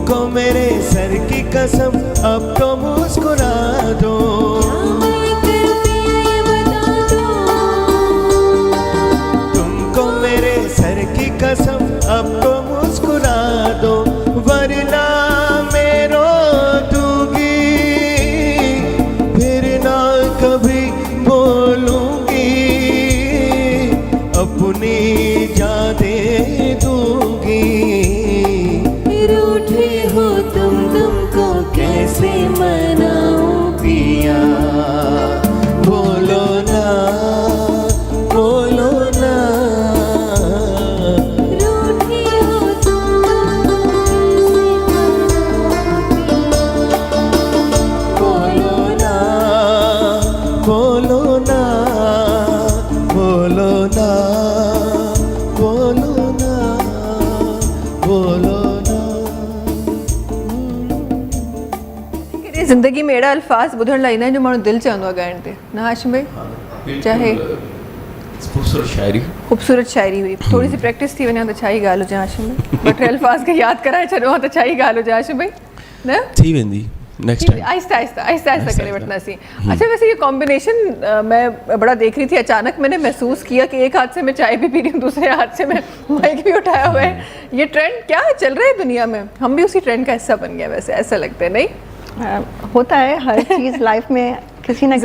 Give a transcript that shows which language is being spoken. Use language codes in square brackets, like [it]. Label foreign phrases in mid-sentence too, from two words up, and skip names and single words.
[hi] मेरे सर की कसम अब तो मुस्कुरा दो, तुमको मेरे सर की कसम अब तो मुस्कुरा दो, वरना मैं रो दूंगी फिर ना कभी बोलूंगी, अपनी जान दे दूंगी। रूठे हो तुमको कैसे मनाऊं पिया बोलो ना, बोलो ना, रूठे हो तुमको बोलो ना, बोलो ना, बोलो ना, बोलो ना, बोलो ना। [sd] ज़िंदगी में अहिड़ा अल्फाज़ ॿुधण लाइ ईंदा आहिनि जो माण्हू दिलि चवंदो आहे ॻाइण ते, न हाशिम भाई? [hi] चाहे खूबसूरत शायरी, ख़ूबसूरत शायरी हुई, [sd] थोड़ी सी प्रैक्टिस थी वञे त छा ई ॻाल्हि हुजे हाशिम भाई, ॿ टे अल्फाज़ खे यादि कराए छॾियो आहे त छा ई ॻाल्हि हुजे हाशिम भाई, न? थी वेंदी [en] next time. [sd] आहिस्ता आहिस्ता करे वठंदासीं। [hi] अच्छा वैसे ये कॉम्बिनेशन मैं बड़ा देख रही थी, अचानक मैंने महसूस किया कि एक हाथ से मैं चाय भी पी रही हूँ, दूसरे हाथ से मैं माइक भी उठाया हुआ है, ये ट्रेंड क्या चल रहा है दुनिया में? हम भी उसी ट्रेंड का हिस्सा बन गए वैसे, ऐसा लगता है नहीं? होता है, हर चीज़ लाइफ में किसी ना किसी